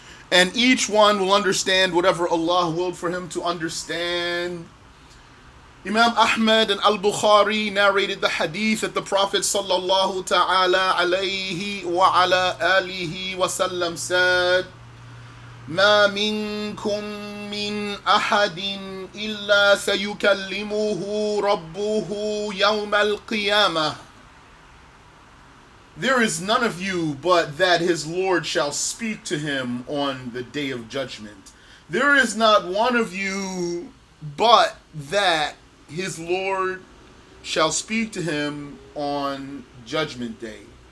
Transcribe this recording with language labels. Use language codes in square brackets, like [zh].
[en] And each one will understand whatever Allah willed for him to understand. Imam Ahmad and Al-Bukhari narrated the hadith that the Prophet sallallahu ta'ala alayhi wa ala alihi wa sallam said, [ar] ما منكم من أحد إلا سيكلمه ربه يوم القيامة. [en] There is none of you but that his Lord shall speak to him on the day of judgment. There is not one of you but that his Lord shall speak to him on judgment day.